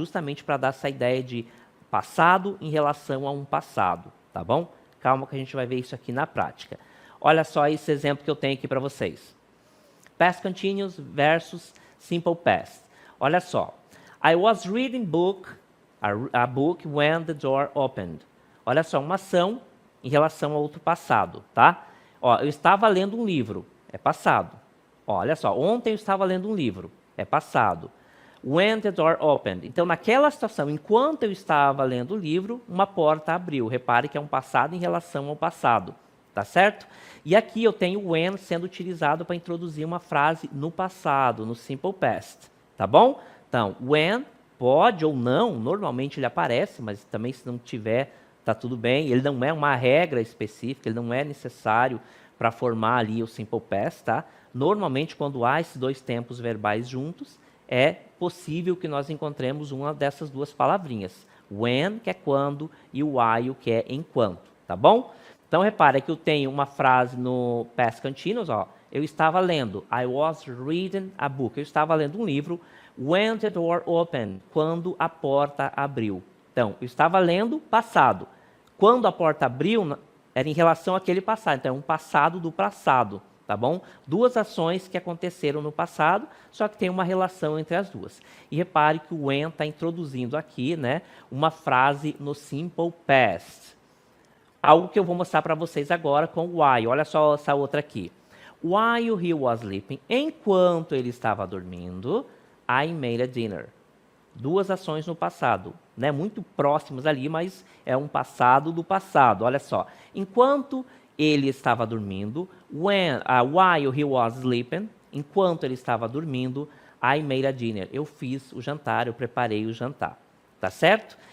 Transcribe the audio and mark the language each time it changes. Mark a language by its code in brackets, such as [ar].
[pt] Justamente para dar essa ideia de passado em relação a um passado, tá bom? Calma que a gente vai ver isso aqui na prática. Olha só esse exemplo que eu tenho aqui para vocês. [en] Past Continuous versus Simple Past. [pt] Olha só. [en] I was reading a book when the door opened. [pt] Olha só, uma ação em relação a outro passado, tá? Ó, eu estava lendo um livro, é passado. Ó, olha só, ontem eu estava lendo um livro, é passado. [en] When the door opened. [pt] Então, naquela situação, enquanto eu estava lendo o livro, uma porta abriu. Repare que é um passado em relação ao passado, tá certo? E aqui eu tenho when sendo utilizado para introduzir uma frase no passado, no Simple Past, tá bom? Então, when pode ou não, normalmente ele aparece, mas também se não tiver, tá tudo bem. Ele não é uma regra específica, ele não é necessário para formar ali o Simple Past, tá? Normalmente, quando há esses dois tempos verbais juntos, é possível que nós encontremos uma dessas duas palavrinhas. When, que é quando, e o while, que é enquanto, tá bom? Então, repare que eu tenho uma frase no Past Continuous, ó. Eu estava lendo, [en] I was reading a book. [pt] Eu estava lendo um livro, [en] when the door opened, [pt] quando a porta abriu. Então, eu estava lendo passado. Quando a porta abriu, era em relação àquele passado. Então, é um passado do passado, tá bom? Duas ações que aconteceram no passado, só que tem uma relação entre as duas. E repare que o when está introduzindo aqui, né, uma frase no simple past. Algo que eu vou mostrar para vocês agora com o while. Olha só essa outra aqui. [en] While he was sleeping, [pt] enquanto ele estava dormindo, [en] I made a dinner. [pt] Duas ações no passado, né? Muito próximas ali, mas é um passado do passado. Olha só. Enquanto ele estava dormindo, [en] while he was sleeping, [pt] enquanto ele estava dormindo, [en] I made a dinner. [pt] Eu fiz o jantar, eu preparei o jantar. Tá certo?